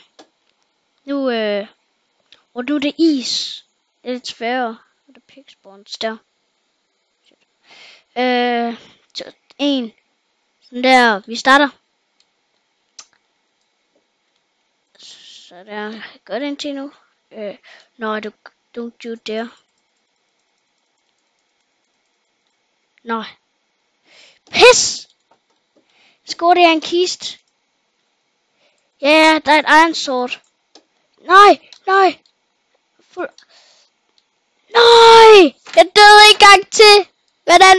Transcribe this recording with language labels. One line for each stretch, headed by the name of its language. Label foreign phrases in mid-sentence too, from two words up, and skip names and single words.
Danish: Nu og nu er det is. Det er lidt sværere. Og der er
English: pig spawns
Danish: der. 1. Sådan der. Vi starter. Så der. Godt indtil nu.
English: No, don't do there.
Danish: Nej. Pis! Skåret jeg en kist. Ja, der er et
English: iron sword.
Danish: Nej! Nej! Jeg døde en gang til!